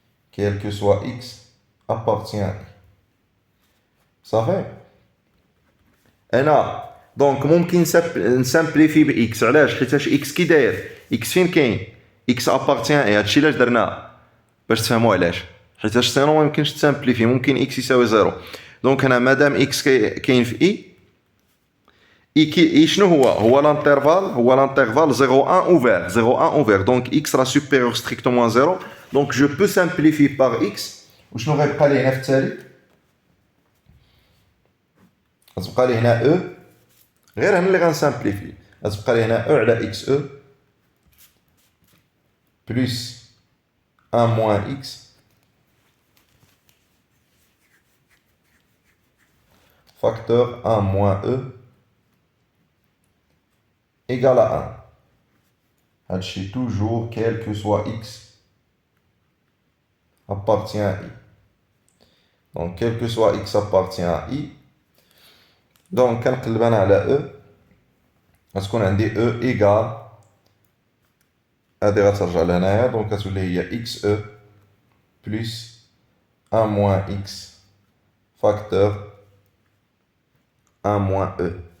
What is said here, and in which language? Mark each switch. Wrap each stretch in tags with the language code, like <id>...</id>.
<fr>Quel que soit x appartient à i.</fr> <ar>صافي. انا دونك ممكن نسامبليفي باكس علاش حيتاش اكس كي داير اكس فين كاين اكس ابارتيان اي هادشي علاش درناه باش تفهموا علاش حيتاش سينو ما يمكنش تسامبليفي ممكن اكس يساوي زيرو دونك هنا مادام اكس كاين في اي كي شنو هو l'intervalle 0 1 ouvert 0 1 ouvert donc x sera supérieur strictement à 0 donc je peux simplifier par x وشنو غيبقى لي هنا في التالي غتبقى لي هنا او غير هنا اللي غنسامبليفي غتبقى لي هنا او على اكس او بلس 1 موان اكس فاكتور 1 موان او égal à 1.</ar> <fr>هادشي toujours quel que soit x appartient à i. Donc quel que soit x appartient à i. Donc كنقلب انا على e غتكون عندي e égal هادي غترجع لهنايا دونك غتولي هي x e plus 1 moins x facteur 1 moins e.</fr>